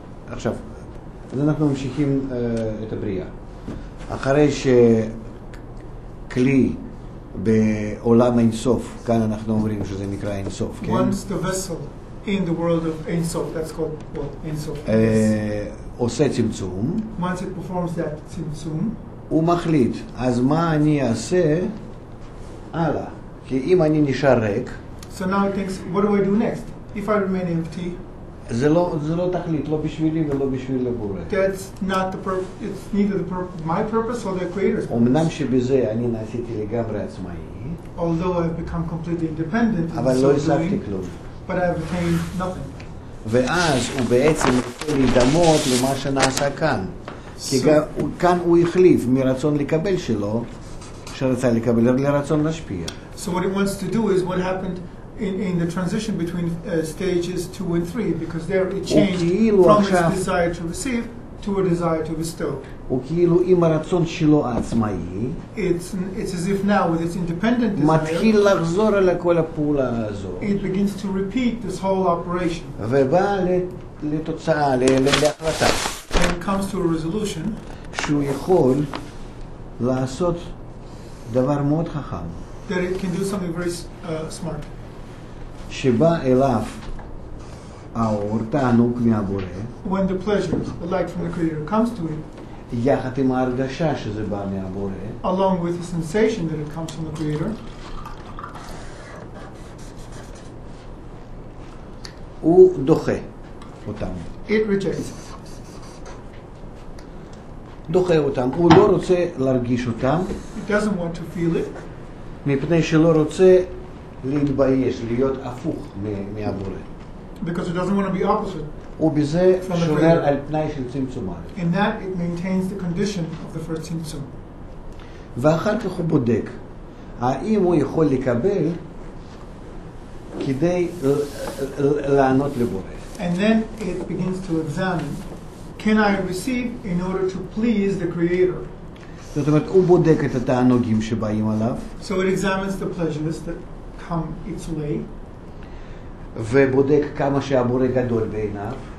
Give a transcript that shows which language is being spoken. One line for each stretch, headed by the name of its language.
Hebrew: עכשיו, אז אנחנו ממשיכים את הבריאה. אחרי שכלי בעולם אינסוף, כאן אנחנו אומרים שזה נקרא אינסוף, כן?
English: Once the vessel in the world of Ein Sof, that's called, well, Ein Sof.
Hebrew: עושה צמצום,
English: Once it performs that tzimtzum,
Hebrew: הוא מחליט, אז מה אני אעשה הלאה? כי אם אני נשאר ריק,
English: so now it thinks, what do I do next? If I remain empty,
Hebrew: זה לא תכלית, לא בשבילי ולא בשביל הבורא.
English: that's not the it's neither my purpose or the Creator's purpose.
Hebrew: אמנם שבזה אני נעשיתי לגמרי עצמאי,
English: Although I've become completely independent in
Hebrew: אבל
English: so
Hebrew: לא השגתי
English: doing,
Hebrew: כלום.
English: but I've attained nothing.
Hebrew: ואז הוא בעצם רוצה להידמות למה שנעשה כאן. כי כאן הוא החליף מרצון לקבל שלו, שרצה לקבל, לרצון להשפיע.
English: So what it wants to do is what happened in the transition between stages 2 and 3, because there it changed from its desire to receive to a desire to bestow.
Hebrew: הוא כאילו עם הרצון שלו העצמאי,
English: It's as if now with its independent desire,
Hebrew: מתחיל לחזור על כל הפעולה הזו.
English: it begins to repeat this whole operation.
Hebrew: ובא לתוצאה, להחלטה.
English: And it comes to a resolution
Hebrew: שהוא יכול לעשות דבר מאוד חכם.
English: that it can do something very smart.
Hebrew: שבא אליו האור, תענוג מהבורא,
English: When the pleasure, the light from the Creator comes to it,
Hebrew: יחד עם ההרגשה שזה בא מהבורא,
English: along with the sensation that it comes from the Creator,
Hebrew: הוא דוחה אותם.
English: it rejects it.
Hebrew: דוחה אותם. הוא לא רוצה להרגיש אותם,
English: It doesn't want to feel it
Hebrew: מפני שלא רוצה להתבייש, להיות הפוך מהבורא.
English: because it doesn't want to be opposite.
Hebrew: ובזה שומר על תנאי של צמצום א'.
English: In that, it maintains the condition of the first tzimtzum.
Hebrew: ואחר כך הוא בודק, האם הוא יכול לקבל כדי לענות לבורא.
English: And then it begins to examine, can I receive in order to please the Creator?
Hebrew: זאת אומרת, הוא בודק את התענוגים שבאים עליו,
English: So it examines the pleasures that come its way,
Hebrew: ובודק כמה שהבורא גדול בעיניו,